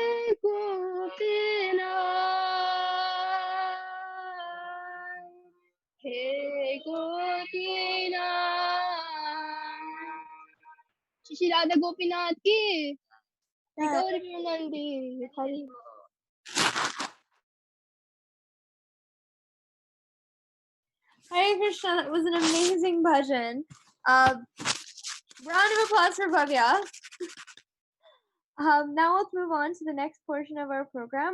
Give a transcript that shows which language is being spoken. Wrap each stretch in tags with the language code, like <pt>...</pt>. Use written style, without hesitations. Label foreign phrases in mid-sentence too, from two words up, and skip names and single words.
<bn>গোপীনাথ হে গোপীনাথ শ্রী রাধা গোপীনাথ কি গৌর মঙ্গল হরি</bn> <en>Hare Krishna, that was an amazing bhajan. Round of applause for Bhavya. Now let's move on to the next portion of our program.</en>